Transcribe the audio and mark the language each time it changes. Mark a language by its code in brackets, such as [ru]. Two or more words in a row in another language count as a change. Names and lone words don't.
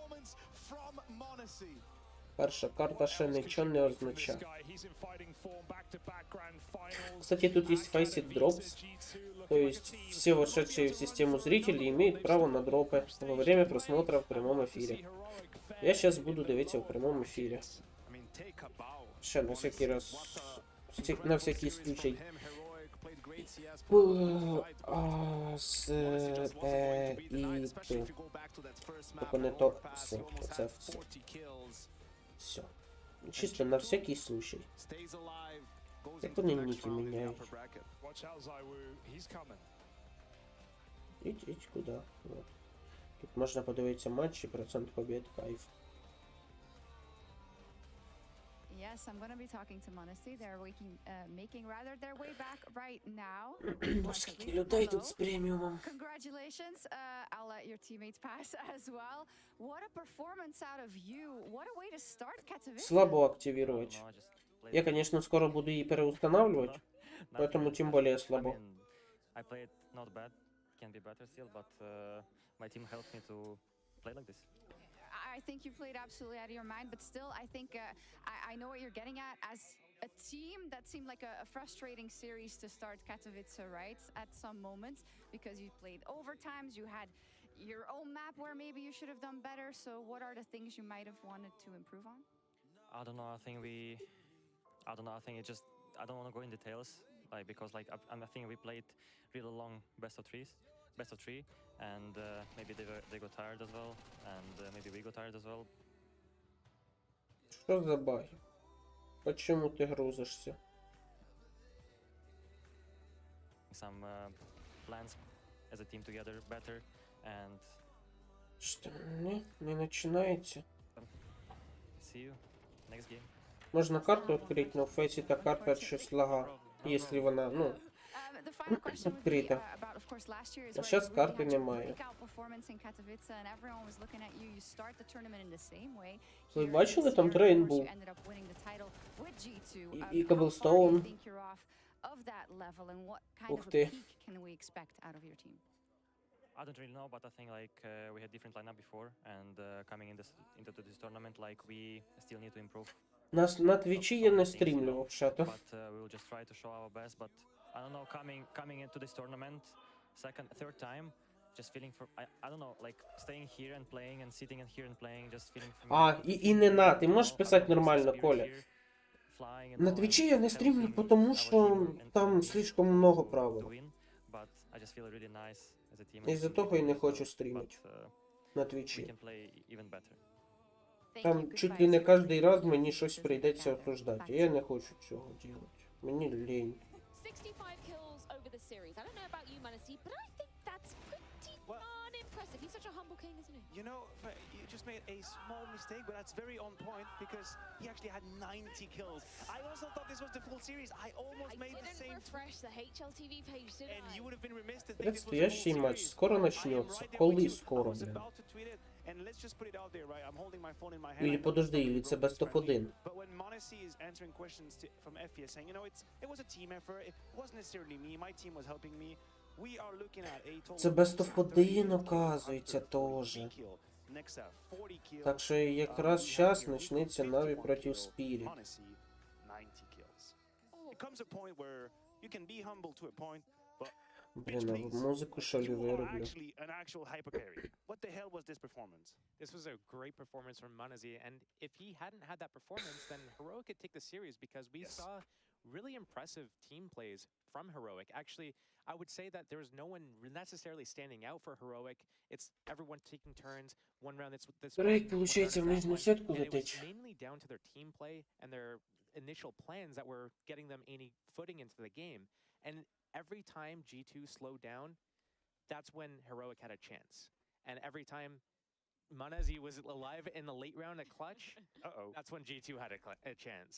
[uk] Перша карта ще нічого не означає. [ru] Кстати, тут есть фейсит дропс, то есть все вошедшие в систему зрители имеют право на дропы во время просмотра в прямом эфире. Я сейчас буду дивитися в прямом эфире. [uk] Ще на всякий раз, [ru] на всякий случай. С, [uk] і Т. Тільки не то С, оце все. Все. [ru] Чисто на всякий случай. [uk] Як вони ніки міняють? Ідь куди? Вот. Тут можна подивитися матчі, [ru] процент побед, кайф. [en] Yes, I'm going to be talking to Monacy. They're making rather their way back right now. Скільки людей тут з преміумом. Congratulations. I'll let your teammates pass as well. What a performance out of you. What a way to start Katowice. [ru] Слабо активировать. Я, конечно, скоро буду її переустанавливать, поэтому тем более слабо. [en] I played not bad, can be better still, but my team helped me to play like this. I think you played absolutely out of your mind, but still, I think I know what you're getting at. As a team, that seemed like a frustrating series to start Katowice, right? At some moments, because you played overtimes, you had your own map where maybe you should have done better. So, what are the things you might have wanted to improve on? I don't know. I think it just. I don't want to go in details, like because like I think we played really long best of three, and maybe they got tired as well, and maybe we got tired as well. [uk] Що за баги? Почему ти грузишся? [en] Some plans as a team together better, And [ru] Что? Не начинается. [en] see you next game. [ru] Можно карту открыть, но в фейсита карта щось лага. Если вона, ну, открита. [uk] А сейчас карти немає. Ви бачили, там трейн був? І Коблстоун. Ух ти. [en] I don't really know, but I think like we had different lineup before, and coming into this tournament, like we still need to improve. [uk] Нас на твічі я не стрімлював ще-то. [en] But we will just try to show our best. But I don't know, coming into this tournament, third time, just feeling for I don't know, like staying here and playing and sitting in here and playing, just feeling. [uk] А, і не на, ти можеш писати нормально, Коля. На твічі я не стрімлю, тому що там [ru] слишком много правил. [uk] Із-за того і не хочу стрімити на твічі. Там чуть ли не кожен раз мені щось прийдеться осуждати. Я не хочу цього робити. Мені лень. [en] 65 kills over the series. I don't know about you, Manasi, but I think that's pretty darn impressive. He's such a humble king, isn't he? You know, you just made a small mistake, but that's very on point because he actually had 90 kills. I also thought this was the full series. I almost made the same. I didn't refresh the HLTV page, did I? And you would have been remiss to think this was the [ru] Предстоящий [en] full [ru] матч [en] series. [ru] скоро начнется. [uk] Коли скоро, [en] I was [ru] блин. [en] about to tweet it, and let's just put it out there, right? I'm holding my phone in my hand. [ru] Или подожди, или це [en] best of 1. But when Monesi is answering questions from FPS saying, you know, it was a team effort. It wasn't necessarily me. My team was helping me. We are looking at a total [uk] Це [en] best of 1, [uk] оказується, теж. Так що якраз зараз почнеться Наві проти Spirit. Блін, а музику що ли вироблю? [en] This was a great performance from Manazi, and if he hadn't had that performance, then Heroic could take the series because we saw really impressive team plays from Heroic. Actually, I would say that there's no one necessarily standing out for Heroic. It's everyone taking turns. One round it's this. [uk] Рейк, получається, в нижню сітку [en] And it was [uk] летить. [en] mainly down to their team play and their initial plans that were getting them any footing into the game. And every time G2 slowed down, that's when Heroic had a chance. And every time Manazi was alive in the late round at clutch, that's when G2 had a chance.